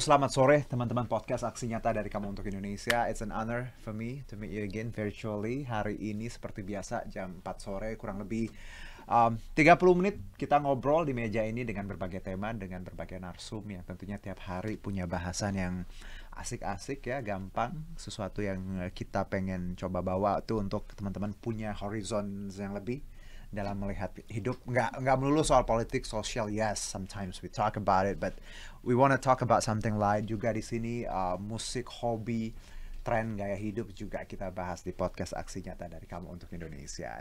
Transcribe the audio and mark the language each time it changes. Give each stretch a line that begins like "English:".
Indonesian: Selamat sore teman-teman podcast Aksi Nyata dari Kamu Untuk Indonesia.
English: It's an honor for me to meet you again virtually.
Indonesian: Hari ini seperti biasa jam 4 sore kurang lebih 30 menit kita ngobrol di meja ini dengan berbagai tema, dengan berbagai narsum yang tentunya tiap hari punya bahasan yang asik-asik ya, gampang, sesuatu yang kita pengen coba bawa tuh untuk teman-teman punya horizon yang lebih dalam melihat hidup. Nggak melulu soal politik, sosial.
English: Yes, sometimes we talk about it, but we want to talk about something
Indonesian: lain juga di sini. Musik, hobi, tren gaya hidup juga kita bahas di podcast Aksi Nyata dari Kamu Untuk Indonesia.